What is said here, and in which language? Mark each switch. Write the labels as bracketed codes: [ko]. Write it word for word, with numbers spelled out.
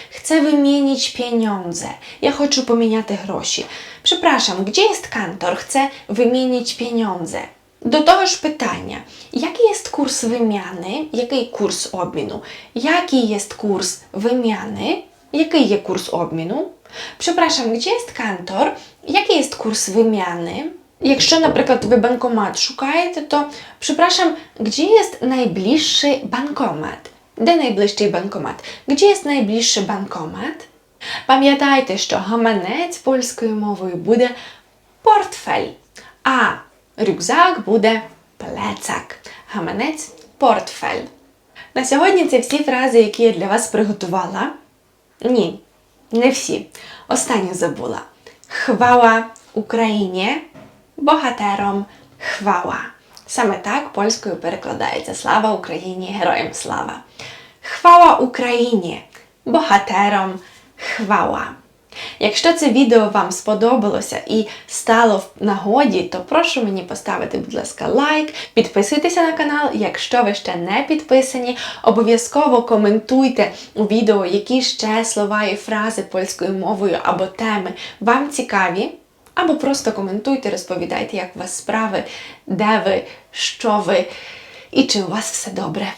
[pl] Chcę wymienić pieniądze. [uk] Ja хочу поміняти гроші. [pl] Przepraszam, gdzie jest kantor? Chcę wymienić pieniądze. [uk] До того ж питання. Який є курс виміни? Який курс обміну? Який є курс виміни? Який є курс обміну? [pl] Przepraszam, gdzie jest kantor? Jaki jest kurs wymiany? [uk] Якщо, наприклад, ви банкомат шукаєте, то [pl] przepraszam, gdzie jest najbliższy bankomat? [uk] Де найближчий банкомат? [pl] Gdzie jest najbliższy bankomat? [uk] Пам'ятайте, що гаманець польською мовою буде портфель, а рюкзак буде плецак. Гаманець – портфель. На сьогодні це всі фрази, які я для вас приготувала. Ні, не всі. Останню забула. [pl] Chwała Ukrainie, bohaterom chwała. [uk] Саме так польською перекладається. Слава Україні, героям слава. [pl] Chwała Ukrainie, bohaterom chwała. [uk] Якщо це відео вам сподобалося і стало в нагоді, то прошу мені поставити, будь ласка, лайк, підписуйтеся на канал, якщо ви ще не підписані, обов'язково коментуйте у відео, які ще слова і фрази польською мовою або теми вам цікаві, або просто коментуйте, розповідайте, як у вас справи, де ви, що ви і чи у вас все добре.